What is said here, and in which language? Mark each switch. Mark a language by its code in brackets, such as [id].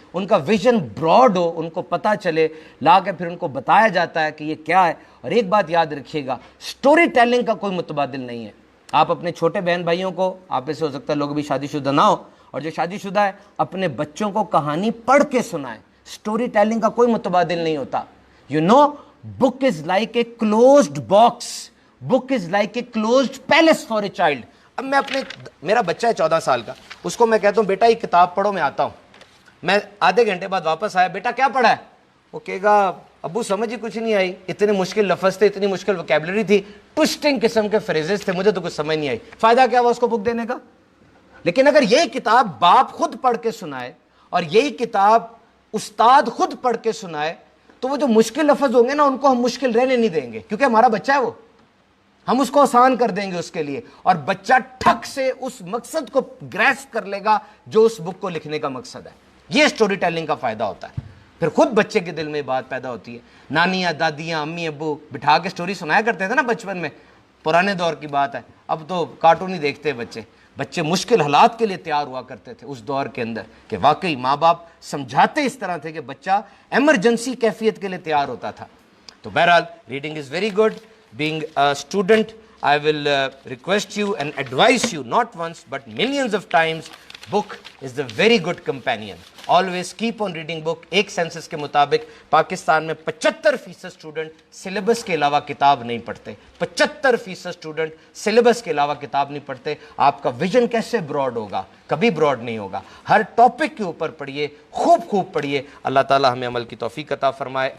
[ur] ان کا vision Broad ہو, ان کو پتہ چلے, لا کے پھر ان کو بتایا جاتا ہے کہ یہ کیا ہے. اور ایک بات یاد رکھیے گا, سٹوری ٹیلنگ کا کوئی متبادل نہیں ہے. آپ اپنے چھوٹے بہن بھائیوں کو, آپ ایسے ہو سکتا ہے لوگ بھی شادی شدہ نہ ہو, اور جو شادی شدہ ہے اپنے بچوں کو کہانی پڑھ کے سنائیں. سٹوری ٹیلنگ کا کوئی متبادل نہیں ہوتا. [en] You know, book is like a closed box, book is like a closed palace for a child. [ur] اب میں میرا بچہ ہے 14 سال کا, اس کو میں کہتا ہوں بیٹا یہ کتاب پڑھو, میں آتا ہوں. میں آدھے گھنٹے بعد واپس آیا, بیٹا کیا پڑھا ہے؟ وہ کہے گا ابو سمجھ ہی کچھ نہیں آئی, اتنے مشکل لفظ تھے, اتنی مشکل وکیبلری تھی, ٹوسٹنگ قسم کے فریزز تھے, مجھے تو کچھ سمجھ نہیں آئی. فائدہ کیا ہوا اس کو بک دینے کا؟ لیکن اگر یہی کتاب باپ خود پڑھ کے سنائے اور یہی کتاب استاد خود پڑھ کے سنائے, تو وہ جو مشکل لفظ ہوں گے نا ان کو ہم مشکل رہنے نہیں دیں گے, کیونکہ ہمارا بچہ ہے, وہ ہم اس کو آسان کر دیں گے اس کے لیے, اور بچہ ٹھک سے اس مقصد کو گریسپ کر لے گا جو اس بک کو لکھنے کا مقصد ہے. یہ سٹوری ٹیلنگ کا فائدہ ہوتا ہے. پھر خود بچے کے دل میں بات پیدا ہوتی ہے. نانیاں, دادیاں, امی ابو بٹھا کے سٹوری سنایا کرتے تھے نا بچپن میں, پرانے دور کی بات ہے. اب تو کارٹون ہی دیکھتے بچے مشکل حالات کے لیے تیار ہوا کرتے تھے اس دور کے اندر, کہ واقعی ماں باپ سمجھاتے اس طرح تھے کہ بچہ ایمرجنسی کیفیت کے لیے تیار ہوتا تھا. تو بہرحال [en] Reading is very good. Being a student, I will request you and advise you not once but millions of times, book is the very good companion. Always keep on reading book. [ur] ایک census کے مطابق پاکستان میں 75% student syllabus کے علاوہ کتاب نہیں پڑھتے. 75% student syllabus کے علاوہ کتاب نہیں پڑھتے. آپ کا ویژن کیسے براڈ ہوگا؟ کبھی براڈ نہیں ہوگا. ہر ٹاپک کے اوپر پڑھیے, خوب پڑھیے. اللہ تعالی ہمیں عمل کی توفیق عطا فرمائے.